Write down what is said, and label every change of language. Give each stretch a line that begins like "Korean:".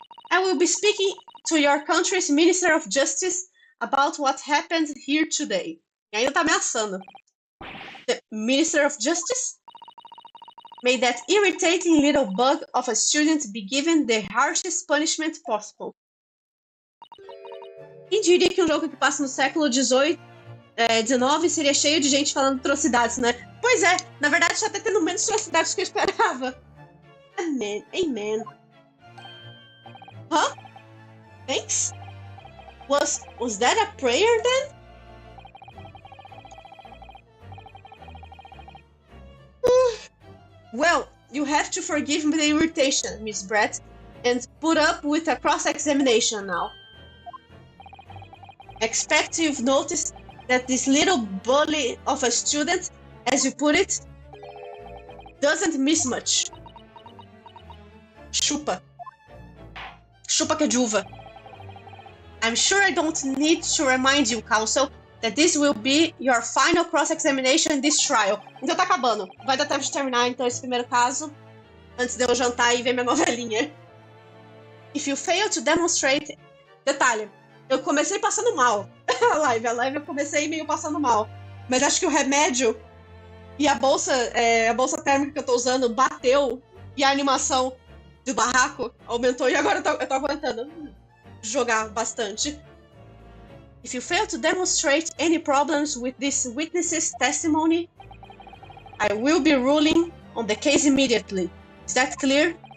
English: I will be speaking to your country's Minister of Justice about what happened here today.
Portuguese: E ainda tá ameaçando.
English: The Minister of Justice? May that irritating little bug of a student be given the harshest punishment possible.
Portuguese: Quem diria que um jogo que passa no século XIX seria cheio de gente falando atrocidades, né? Pois é, na verdade está até tendo menos atrocidades do que eu esperava.
English: Amen. Huh? Thanks? Was that a prayer then? Well, you have to forgive me the irritation, Miss Brett, and put up with a cross-examination now. Expect you've noticed that this little bully of a student, as you put it, doesn't miss much.
Portuguese: Chupa que é de uva.
English: I'm sure I don't need to remind you, counsel, that this will be your final cross-examination in this trial.
Portuguese: Então tá acabando. Vai dar tempo de terminar, então, esse primeiro caso, antes de eu jantar e ver minha novelinha.
English: If you fail to demonstrate...
Portuguese: Detalhe, eu comecei passando mal. A live eu comecei meio passando mal. Mas acho que o remédio e a bolsa térmica que eu tô usando bateu e a animação do barraco aumentou e agora eu tô aguentando jogar bastante.
English: If you fail to demonstrate any problems with this witness's testimony, I will be ruling on the case immediately. Is that clear?